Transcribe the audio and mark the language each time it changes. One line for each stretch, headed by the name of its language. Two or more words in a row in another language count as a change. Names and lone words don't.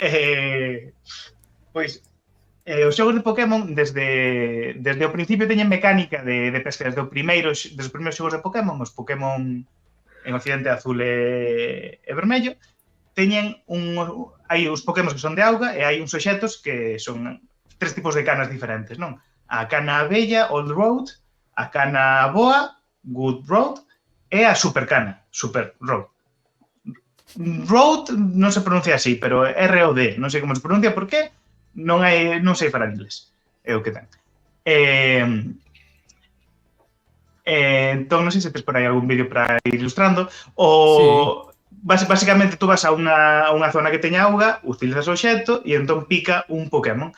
Galician: Pois, os xogos de Pokémon desde o principio teñen mecánica de pesca. Desde os primeiros xogos de Pokémon, os Pokémon en Occidente azul e vermello, teñen hai os Pokémon que son de auga e hai uns obxetos que son 3 tipos de canas diferentes, non? A cana abella,
English: Old Road,
Galician: a cana boa,
English: Good Road,
Galician: e a super cana,
English: Super Road.
Galician: Road non se pronuncia así, pero ROD, non sei como se pronuncia, por qué? Non sei falar inglés. É o que ten. Entón, non sei se tes por aí algún vídeo para ir ilustrando. Básicamente, tú vas a unha zona que teña auga, utilizas o obxecto e entón pica un Pokémon.